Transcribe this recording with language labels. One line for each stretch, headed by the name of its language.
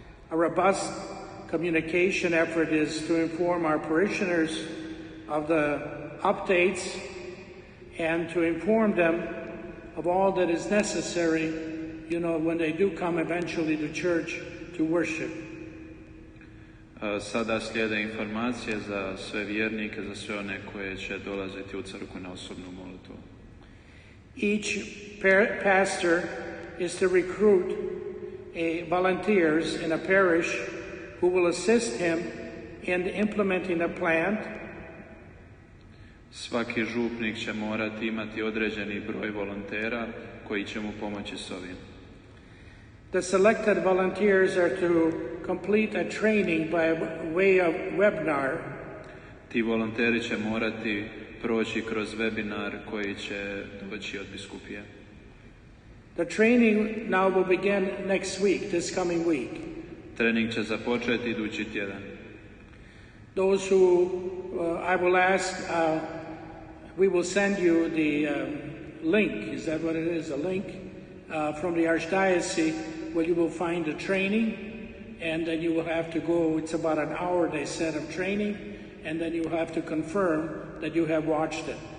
English: A robust communication effort is to inform our parishioners of the updates and to inform them of all that is necessary, when they do come eventually to church to worship.
Croatian: Sada slijede informacije za sve vjernike, za sve one koje će dolaziti u crkvu na osobnu molitvu.
English: Each pastor is to recruit volunteers in a parish who will assist him in implementing a plan.
Croatian: Svaki župnik će morati imati određeni broj volontera koji će mu pomoći s ovim.
English: The selected volunteers are to complete a training by way of webinar.
Croatian: Ti volonteri će morati proći kroz webinar koji će doći od biskupije.
English: The training now will begin next week, this coming week.
Croatian: Trening će započeti idući tjedan.
English: Those who I will ask, we will send you the link, is that what it is, a link from the Archdiocese where you will find the training, and then you will have to go, it's about an hour they said of training, and then you have to confirm that you have watched it.